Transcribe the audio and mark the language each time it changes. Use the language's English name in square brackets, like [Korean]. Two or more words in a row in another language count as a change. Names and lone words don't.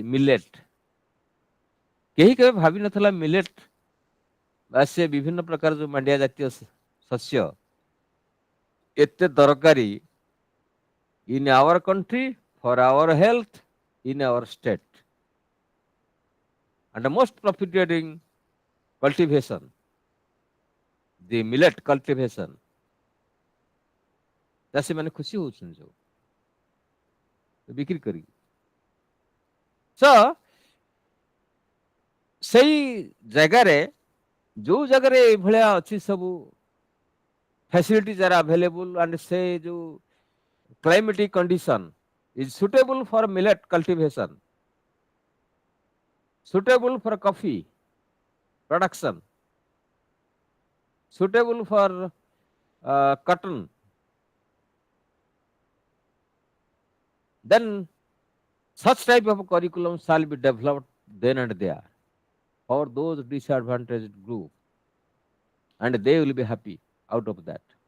[Odia] ମିଲେଟ। କେହି କେବେ ଭାବିନଥିଲା ମିଲେଟ ବା ସେ ବିଭିନ୍ନ ପ୍ରକାର ଯୋଉ ମାଣ୍ଡିଆ ଜାତୀୟ ଶସ୍ୟ ଏତେ ଦରକାରୀ [English] in our country, for our health, in our state. And the most profiteering cultivation, the millet cultivation. [Odia] ଚାଷୀ ମାନେ ଖୁସି ହଉଛନ୍ତି ସବୁ ବିକ୍ରି କରି। [English] So [Odia] ସେଇ ଜାଗାରେ ଯୋଉ ଜାଗାରେ ଏଇଭଳିଆ ଅଛି ସବୁ [English] facilities are available and say ଯୋଉ climatic condition is suitable for millet cultivation, suitable for coffee production, suitable for cotton, then such type of curriculum shall be developed then and there for those disadvantaged group, and they will be happy out of that.